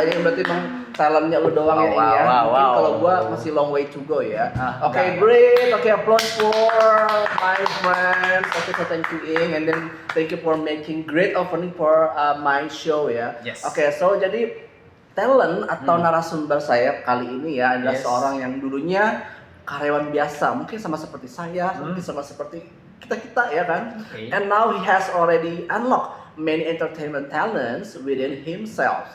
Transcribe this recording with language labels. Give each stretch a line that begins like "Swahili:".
Indonesian: Ini berarti emang talentnya lu doang ya, ini ya. Mungkin kalau gue masih long way to go ya. Oke, great.
English: Oke, applause for my friends. Oke, so thank you Ing, and then thank you for making great opening for my show ya. Yes.
Indonesian: Oke, so jadi talent atau narasumber saya kali ini ya adalah
English: Yes.
Indonesian: seorang yang dulunya karyawan biasa, mungkin sama seperti saya, mungkin sama seperti kita ya kan.
English: Okay. And now he has already unlocked many entertainment talents within himself.